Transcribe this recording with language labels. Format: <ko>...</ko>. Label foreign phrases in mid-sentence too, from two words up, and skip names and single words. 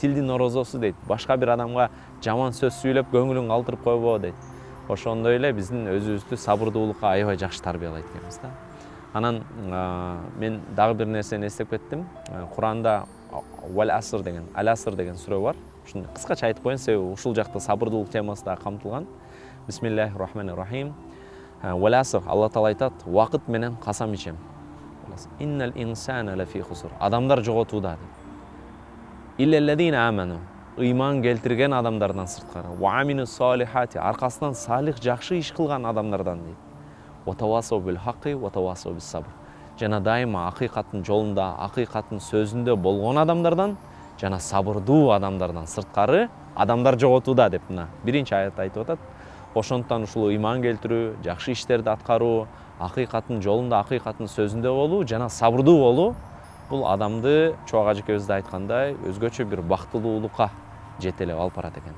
<ky>Тилдин орозосу дейт, башка бир адамга жаман сөз сүйлөп көңүлүн калтырып койбоо дейт. Ошондой эле биздин өзүбүздү сабырдуулукка аябай жакшы тарбиялайт экенбиз да. Анан мен дагы бир нерсени эстеп кеттим. Куранда Вал-Аср деген, Ал-Аср деген сүрө бар. Ушуну кыскача айтып коеюн, себеби ушул жакта сабырдуулук темасы да камтылган.</ky> <ar>بسم الله الرحمن الرحيم. والعصر,</ar> <ky>Алла Таала айтат, вакыт менен касам ичем.</ky> <ar>إن الإنسان لفي خسر.</ar> <ky>Адамдар жоготууда дейт.</ky> <ar>إلا الذين آمنوا.</ar> <ky>Ыйман келтирген адамдардан сырткары.</ky> <ar>وعملوا الصالحات.</ar> <ky>Аркасынан салих жакшы иш кылган адамдардан дейт.</ky> <ar>وتواصوا بالحق وتواصوا بالصبر.</ar> <ky>Жана дайыма акыйкаттын жолунда, акыйкаттын сөзүндө болгон адамдардан, жана сабырдуу адамдардан сырткары адамдар жоготууда деп мына биринчи аят айтып атат. Ошондуктан ушул ыйман келтирүү, жакшы иштерди аткаруу, акыйкаттын жолунда, акыйкаттын сөзүндө болуу, жана сабырдуу болуу бул адамды чоң ажекебиз да айткандай өзгөчө бир бактылуулукка жетелеп алып барат экен.</ky>